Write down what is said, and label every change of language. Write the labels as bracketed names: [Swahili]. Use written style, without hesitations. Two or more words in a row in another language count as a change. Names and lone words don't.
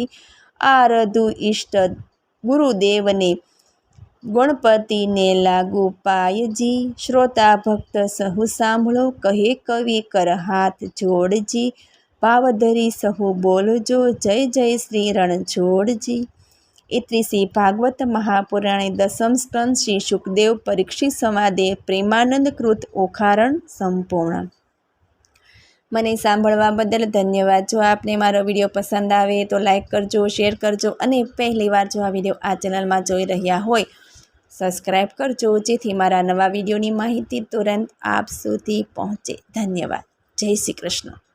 [Gujarati] આરધુ ઈષ્ટ ગુરુદેવને, ગણપતિને લાગુ પાયજી. શ્રોતા ભક્ત સહુ સાંભળો, કહે કવિ કર હાથ જોડજી. ભાવધરી સહુ બોલજો, જય જય શ્રી રણછોડજી. [Sanskrit] इति श्री भागवत महापुराणे 10મ स्कंद श्री शुकदेव परीक्षित संवादे प्रेमानंद कृत ओखारण संपूर्ण। [Gujarati] મને સાંભળવા બદલ ધન્યવાદ। જો આપને મારો વિડિયો પસંદ આવે તો લાઇક કરજો, શેર કરજો અને પહેલી વાર જો આ વિડિયો આ ચેનલ માં જોઈ રહ્યા હોય સબ્સ્ક્રાઇબ કરજો, જેથી મારા નવા વિડિયોની માહિતી તુરંત આપ સુધી પહોંચે। ધન્યવાદ. જય શ્રી કૃષ્ણ।